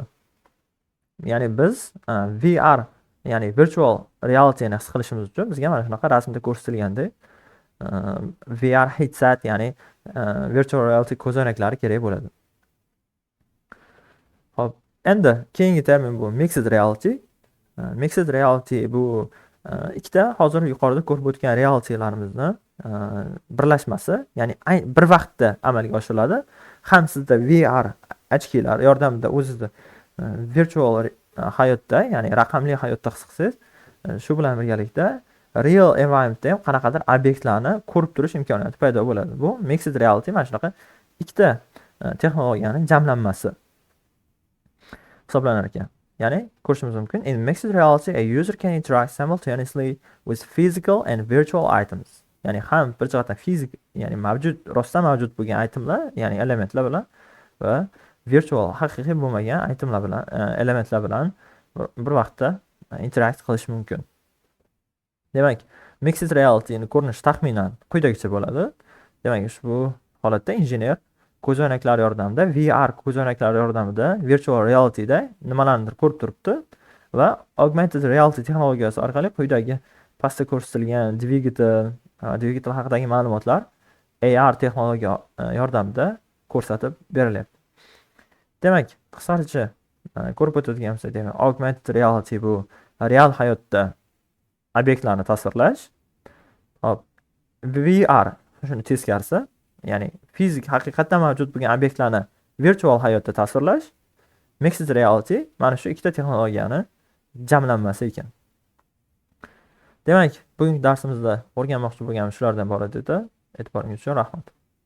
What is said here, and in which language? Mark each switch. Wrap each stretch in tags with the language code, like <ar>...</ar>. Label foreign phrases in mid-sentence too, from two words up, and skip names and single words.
<uz>Ya'ni biz VR, ya'ni</uz> <en>virtual reality</en> <uz>ni his qilishimiz uchun bizga mana shunaqa rasmda ko'rsatilgandek</uz> <en>VR headset,</en> <uz>ya'ni</uz> <en>virtual reality</en> <uz>ko'zoynaklari kerak bo'ladi. Hop, endi keyingi termin bu</uz> <en>mixed reality. Mixed reality</en> <uz>bu ikkita hozir yuqorida ko'rib o'tgan realitylarimizni birlashmasi, ya'ni bir vaqtda amalga oshiriladi. Ham sizda VR ochkilar yordamida o'zingizda virtual hayotda, ya'ni raqamli hayotda his qilsangiz, shu bilan birgalikda real environmentda ham qanaqadir obyektlarni ko'rib turish imkoniyati paydo bo'ladi. Bu</uz> <en>mixed reality</en> <uz>mana shunaqa ikkita texnologiyaning jamlanmasi hisoblanar ekan. Ya'ni ko'rishimiz mumkin.</uz> <en>In mixed reality, a user can interact simultaneously with physical and virtual items.</en> <uz>Ya'ni ham bir jihatdan fizik, ya'ni mavjud, rostdan mavjud bo'lgan itemlar, ya'ni elementlar bilan va virtual, haqiqiy bo'lmagan itemlar bilan, elementlar bilan bir vaqtda interact qilish mumkin. Demak,</uz> <en>mixed reality</en> <uz>ni ko'rinishi taxminan quyidagicha bo'ladi. Demak, ushbu holatda injener ko'zoynaklar yordamida, VR ko'zoynaklar yordamida</uz> <en>virtual realityda</en> <uz>nimalarnidir ko'rib turibdi va</uz> <en>augmented reality</en> <uz>texnologiyasi orqali quyidagi pastda ko'rsatilgan dvigatel haqidagi ma'lumotlar AR texnologiya yordamida ko'rsatib berilyapti. Demak, qisqacha ko'rib o'tadigan bo'lsak, demak,</uz> <en>augmented reality</en> <uz>bu real hayotda obyektlarni tasvirlash. Hop, VR shuni teskarisi, ya'ni fizik haqiqatdan mavjud bo'lgan obyektlarni virtual hayotda tasvirlash.</uz> <en>Mixed reality</en> <uz>mana shu ikkita texnologiyani jamlanmasi ekan. Demak, bugungi darsimizda o'rganmoqchi bo'lganimiz shulardan iborat edi. E'tiboringiz uchun rahmat.</uz>